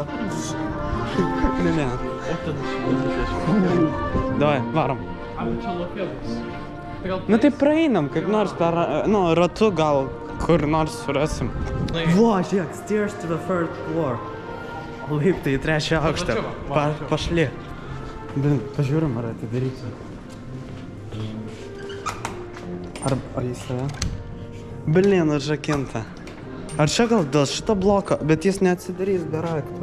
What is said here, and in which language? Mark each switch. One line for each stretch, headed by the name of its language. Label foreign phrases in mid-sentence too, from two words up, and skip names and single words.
Lithuanian: Ne. O, ten aš. Давай, varom. Ar čia lokė bus? Nu tai praeinam, kaip nors per, ratu gal kur nors surasim. Vo, žiūrėk,
English: stairs to the third floor.
Lithuanian: Laiptai į trečią aukštą. Pašli. Blin, pažiūrim, ar atidarysiu. Ar jis yra? Blin, užrakinta. Ar čia gal dėl šito bloko, bet jis neatsidarys be rakto.